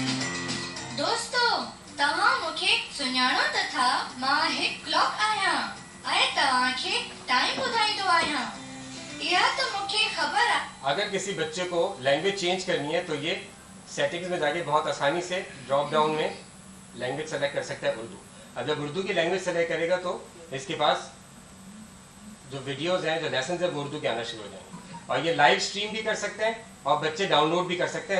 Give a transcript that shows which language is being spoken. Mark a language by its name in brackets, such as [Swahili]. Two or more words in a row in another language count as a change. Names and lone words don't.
[Sindhi] دوستو तव्हां मूंखे सुञाणो त था मां हिकु क्लॉक आहियां ऐं तव्हांखे टाइम ॿुधाईंदो आहियां. इहा त मूंखे ख़बर आहे. [Urdu] اگر کسی بچے کو [English] language change [Urdu] کرنی ہے تو یہ سیٹنگز میں جا کے بہت آسانی سے [English] drop down [Urdu] میں [English] language select [Urdu] کر سکتا ہے اردو. اب جب اردو کی [English] language select [Urdu] کرے گا تو اس کے پاس جو ویڈیوز ہیں جو لیسنز ہیں وہ اردو کے آنا شروع ہو جائیں گے. اور یہ [English] live stream [Urdu] بھی کر سکتے ہیں اور بچے ڈاؤن لوڈ بھی کر سکتے ہیں.